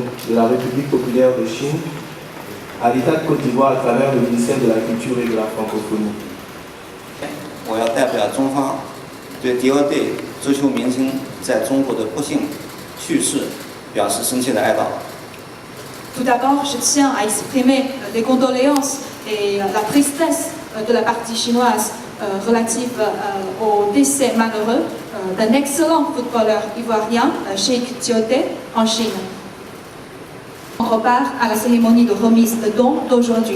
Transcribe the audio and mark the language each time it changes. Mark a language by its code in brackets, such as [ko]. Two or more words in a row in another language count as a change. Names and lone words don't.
[fr] de la République populaire de Chine à l'État de Côte d'Ivoire à travers le ministère de la Culture et de la Francophonie. [zh] 我要代表中方对第二队周秀明星在中国的不幸去世表示深切的哀悼。 [fr] Tout d'abord, je tiens à exprimer des condoléances et la tristesse de la partie chinoise relative au décès malheureux d'un excellent footballeur ivoirien, Cheikh Tioté, en Chine. On repart à la cérémonie de remise de dons d'aujourd'hui.